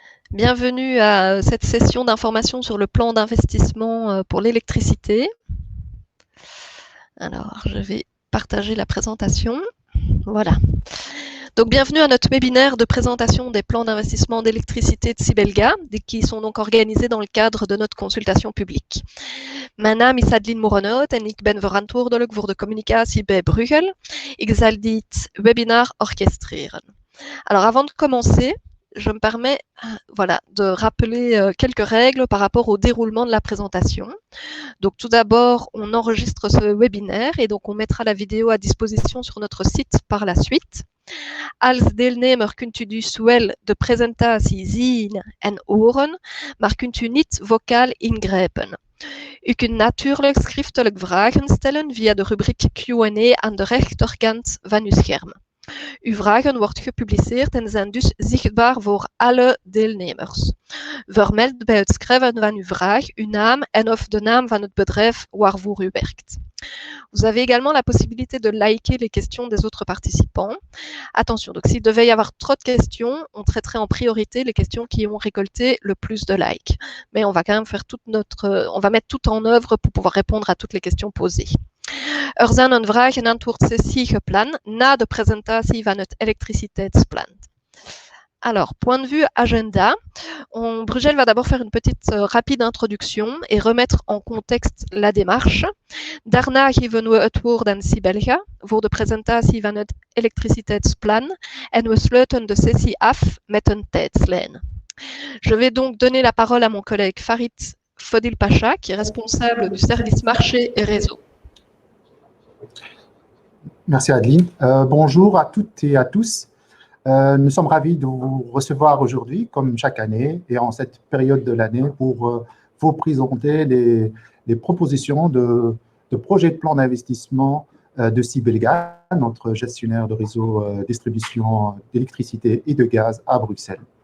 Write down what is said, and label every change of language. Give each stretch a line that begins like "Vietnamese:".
French: Bienvenue à cette session d'information sur le plan d'investissement pour l'électricité. Alors, je vais partager la présentation. Voilà. Donc, bienvenue à notre webinaire de présentation des plans d'investissement d'électricité de Sibelga, qui sont donc organisés dans le cadre de notre consultation publique.
Dutch: Mijn naam is Adeline Morenhout en ik ben verantwoordelijk voor de communicatie bij Bruegel. Ik zal dit webinar orchestreren.
French: Alors, avant de commencer, je me permets de rappeler quelques règles par rapport au déroulement de la présentation. Donc, tout d'abord, on enregistre ce webinaire et donc on mettra la vidéo à disposition sur notre site par la suite.
Dutch: Als deelnemer kunt u dus wel de presentatie zien en horen, maar kunt u niet vocaal ingrijpen. U kunt natuurlijk schriftelijk vragen stellen via de rubriek Q&A aan de rechterkant van uw scherm. Uw vragen worden gepubliceerd en zijn dus zichtbaar voor alle deelnemers. Vermeld bij het schrijven van uw vraag uw naam en of de naam van het bedrijf waarvoor u werkt.
French: Vous avez également la possibilité de liker les questions des autres participants. Attention, donc s'il devait y avoir trop de questions, on traiterait en priorité les questions qui ont récolté le plus de likes. Mais on va quand même faire on va mettre tout en œuvre pour pouvoir répondre à toutes les questions posées.
Dutch: Er zijn een vraag- en antwoordsessie gepland na de presentatie van het elektriciteitsplan.
French: Alors, point de vue agenda, Bruegel va d'abord faire une petite rapide introduction et remettre en contexte la démarche.
Dutch: Daarna geven we het woord aan Sibelga voor de presentatie van het elektriciteitsplan en we sluiten de sessie af met een tijdslijn.
French: Je vais donc donner la parole à mon collègue Farid Fodil Pacha, qui est responsable du service marché et réseau. Merci Adeline. Bonjour à toutes et à tous. Nous sommes ravis de vous recevoir aujourd'hui, comme chaque année, et en cette période de l'année, pour vous présenter les propositions de projets de plan d'investissement de Sibelga, notre gestionnaire de réseau distribution d'électricité et de gaz à Bruxelles.